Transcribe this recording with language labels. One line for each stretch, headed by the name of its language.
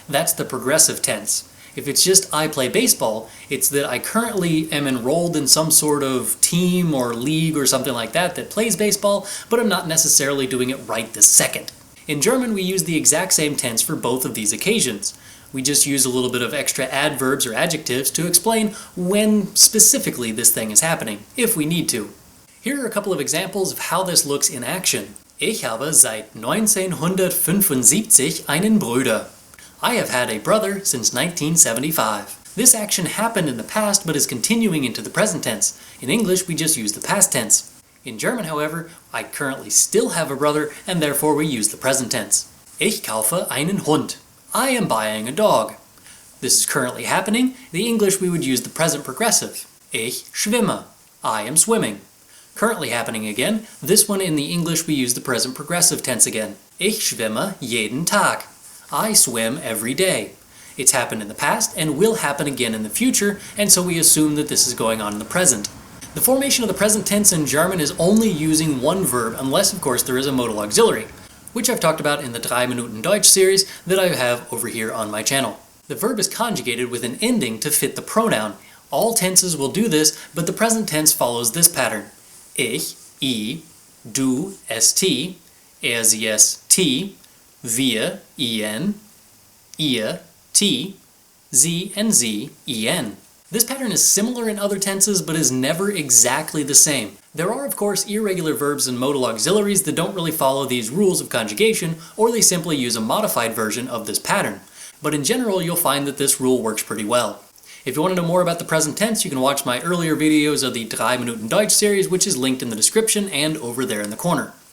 English: That's the progressive tense. If it's just I play baseball, it's that I currently am enrolled in some sort of team or league or something like that that plays baseball, but I'm not necessarily doing it right this second. In German, we use the exact same tense for both of these occasions. We just use a little bit of extra adverbs or adjectives to explain when specifically this thing is happening, if we need to. Here are a couple of examples of how this looks in action.
German: Ich habe seit 1975 einen Bruder.
English: I have had a brother since 1975. This action happened in the past but is continuing into the present tense. In English, we just use the past tense. In German, however, I currently still have a brother and therefore we use the present tense.
German: Ich kaufe einen Hund.
English: I am buying a dog. This is currently happening. In English, we would use the present progressive.
German: Ich schwimme.
English: I am swimming. Currently happening again. This one in the English, we use the present progressive tense again.
German: Ich schwimme jeden Tag.
English: I swim every day. It's happened in the past and will happen again in the future, and so we assume that this is going on in the present. The formation of the present tense in German is only using one verb, unless of course there is a modal auxiliary, which I've talked about in the 3 Minuten Deutsch series that I have over here on my channel. The verb is conjugated with an ending to fit the pronoun. All tenses will do this, but the present tense follows this pattern.
German: Ich, du, st, sie, t, wir, en, ihr, t, sie, and sie, en.
English: This pattern is similar in other tenses, but is never exactly the same. There are, of course, irregular verbs and modal auxiliaries that don't really follow these rules of conjugation, or they simply use a modified version of this pattern. But in general, you'll find that this rule works pretty well. If you want to know more about the present tense, you can watch my earlier videos of the 3 Minuten Deutsch series, which is linked in the description and over there in the corner.